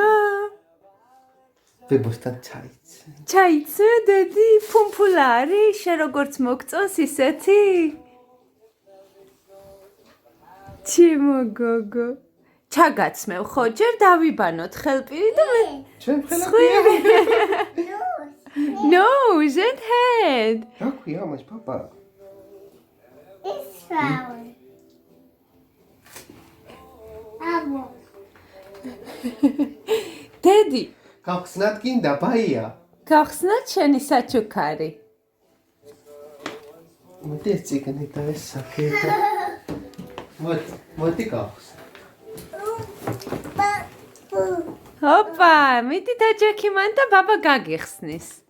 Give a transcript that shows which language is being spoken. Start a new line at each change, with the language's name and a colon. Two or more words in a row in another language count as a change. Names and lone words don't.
Georgian: ბებოსთან ჩაიცე. ჩაიცე დედი? ფუმფულა არის? შენ როგორც მოგწონს ისეთი? ჩემო გოგო. ჩაგაცმევ ხო ჯერ დავიბანოთ ხელპირი და მე ჩვენ ხელები.
English: Nose and head.
Georgian: რა ქვია მას პაპა?
English: It's flower. Abo.
Georgian: დედი, გავხსნათ გინდა ბაია. გავხსნათ შენი საჩუქარი. მოდი ეს ციგნი და ეს სახე და მოდი გავხსნათ. ჰოპა, მიდი დაჯექი მან და ბაბა გაგიხსნის.